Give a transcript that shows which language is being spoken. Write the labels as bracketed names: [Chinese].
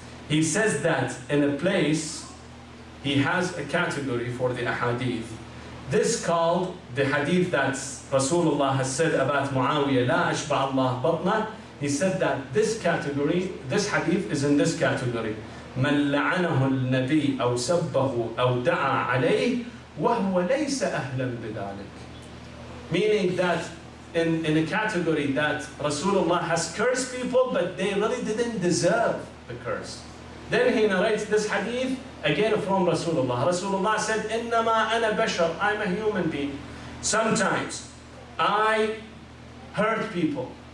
[English] He says that in a place, he has a category for the ahadith. This called the hadith that Rasulullah has said about Muawiyah, [Arabic] La ashba' Allah batna. [English] He said that this category, this hadith is in this category. [Arabic] من لعنه النبي أو سبه أو دعا عليه وهو ليس أهلا بذلك. [English] Meaning that in a category that Rasulullah has cursed people, but they really didn't deserve the curse. Then he narrates this hadith again from Rasulullah. Rasulullah said, [Arabic] إِنَّمَا أَنَا بَشَرٌ, [English] I'm a human being. Sometimes I hurt people.